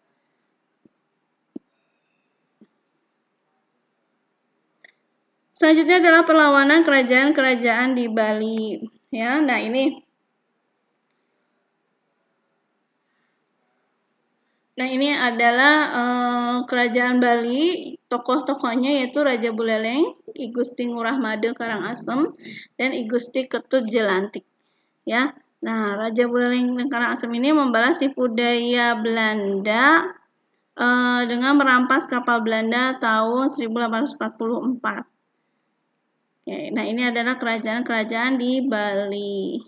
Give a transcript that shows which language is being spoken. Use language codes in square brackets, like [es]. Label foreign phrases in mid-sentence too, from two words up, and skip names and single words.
[id] Selanjutnya adalah perlawanan kerajaan-kerajaan di Bali. Ya, nah ini. Nah, ini adalah kerajaan Bali, tokoh-tokohnya yaitu Raja Buleleng, I Gusti Ngurah Made Karangasem, dan I Gusti Ketut Jelantik. Ya, nah Raja Buleleng dan Karangasem ini membalas tipu daya Belanda dengan merampas kapal Belanda tahun 1844. Oke, nah ini adalah kerajaan-kerajaan di Bali.